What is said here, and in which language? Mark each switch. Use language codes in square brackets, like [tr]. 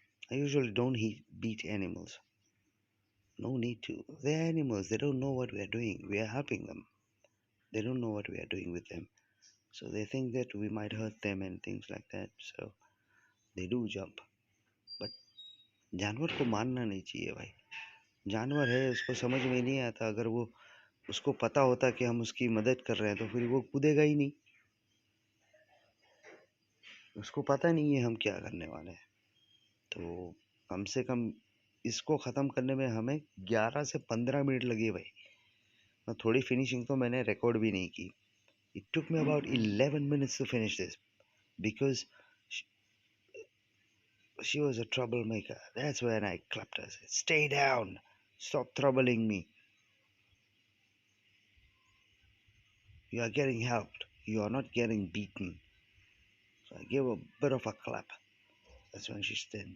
[en] I usually don't beat animals. No need to. They're animals. They don't know what we are doing. We are helping them. They don't know what we are doing with them. So they think that we might hurt them and things like that. So they do jump. [hi] But जानवर को मारना नहीं चाहिए भाई। जानवर है, उसको समझ में नहीं आता। अगर वो उसको पता होता कि हम उसकी मदद कर रहे हैं तो फिर वो कूदेगा ही नहीं। उसको पता नहीं है हम क्या करने वाले हैं। तो कम से कम इसको ख़त्म करने में हमें 11 से 15 मिनट लगे भाई। और थोड़ी फिनिशिंग तो मैंने रिकॉर्ड भी नहीं की। [en] It took me about 11 minutes to finish this because she was a troublemaker. That's when I clapped her. I said, stay down. Stop troubling me. You are getting helped. You are not getting beaten. So I gave her a bit of a clap. That's when she stood.